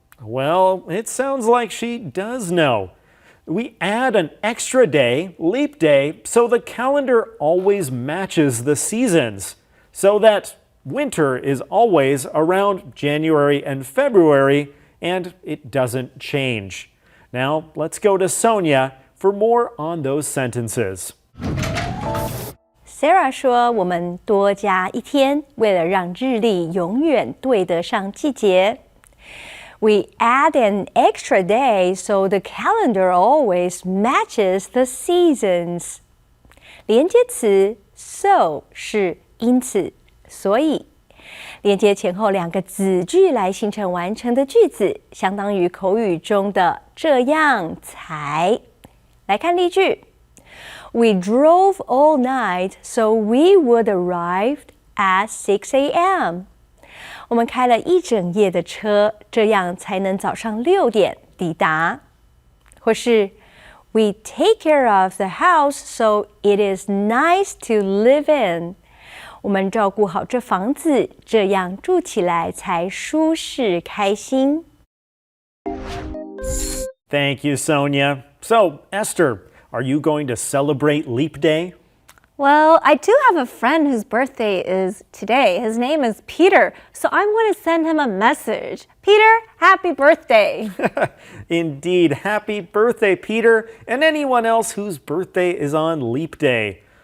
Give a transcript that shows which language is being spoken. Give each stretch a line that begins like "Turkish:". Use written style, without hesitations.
English: Well, it sounds like she does know. We add an extra day, leap day, so the calendar always matches the seasons, so that winter is always around January and February, and it doesn't change. Now, let's go to Sonia for more on those sentences.
Chinese: Sarah 说，我们多加一天，为了让日历永远对得上季节。
English: We add an extra day so the calendar always matches the seasons.
Chinese: 连接词 so 是因此，所以。连接前后两个子句来形成完成的句子，相当于口语中的这样才。来看例句
English: ：We drove all night so we would arrive at 6 a.m.
Chinese: 我们开了一整夜的车，这样才能早上6点抵达。或是
English: We take care of the house so it is nice to live in.
Chinese: 我们照顾好这房子，这样住起来才舒适开心。
English: Thank you, Sonia. So, Esther, are you going to celebrate Leap Day? Well, I do have a friend whose birthday is today. His name is Peter, so I'm going to send him a message. Peter, happy birthday. Indeed, happy birthday, Peter, and anyone else whose birthday is on Leap Day.